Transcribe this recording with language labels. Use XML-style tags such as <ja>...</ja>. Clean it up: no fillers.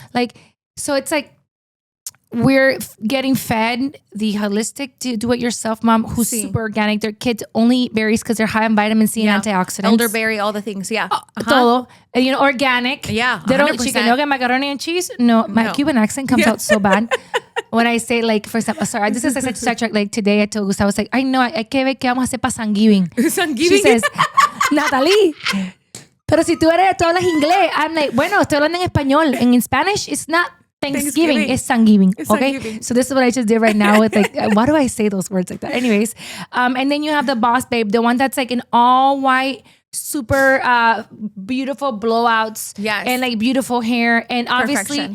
<en>Like, so it's like we're getting fed the holistic do-it-yourself mom who's super organic. Their kids only eat berries because they're high in vitamin C and antioxidants. Elderberry, all the things. Yeah. Todo. And, you know, organic. Yeah. 100%. They don't chicken nugget, macaroni and cheese. No, my Cuban accent comes out so bad. When I say like, for example, sorry, this is like such sidetrack. Like today I told Gustavo, I was like, I know,</en> <es>hay que ver qué vamos a hacer para Thanksgiving.</es> <en>She says,</en> <es>Nathaly, pero si tú eres, tú hablas inglés.</es> <en>I'm like,</en> <es>bueno, estoy hablando en español.</es> <en>And in Spanish, it's not Thanksgiving. It's Thanksgiving. Okay. Thanksgiving. So this is what I just did right now with like, why do I say those words like that? Anyways. And then you have the boss babe, the one that's like an all white, super beautiful blowouts. Yes. And like beautiful hair. And obviously,</en>